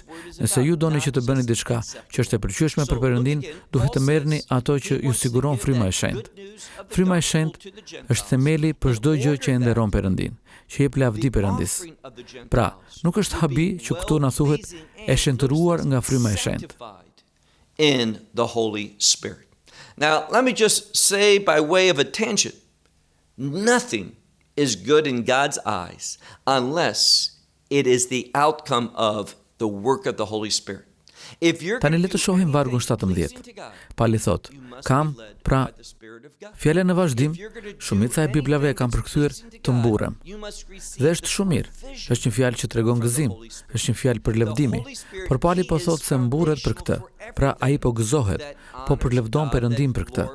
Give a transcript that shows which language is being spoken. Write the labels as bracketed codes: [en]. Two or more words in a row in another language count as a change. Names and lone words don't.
[sq] Nëse ju doni që të bëni diçka që është e pëlqyeshme për Perëndin, duhet të merrni ato që ju siguron fryma e shenjtë. Fryma e shenjtë është themeli për çdo gjë që e nderon Perëndin, që jep lavdi Perëndisë. Pra, nuk është habi që këtu na thuhet e shenjtëruar nga fryma e shenjtë. [en] In the Holy Spirit. Now, let me just say by way of a tangent, nothing is good in God's eyes unless it is the outcome of the work of the Holy Spirit. [sq] Tani le të shohim vargun 17. Pali thot, kam, pra, fjala në vazhdim, shumica e biblave e kam përkthyer të mburrem. Dhe është shumë mirë. Është një fjalë që tregon gëzim, është një fjalë për lëvdimi. Por Pali po thot se mburret për këtë. Pra ai po gëzohet, po përlëvdon Perëndim për këtë.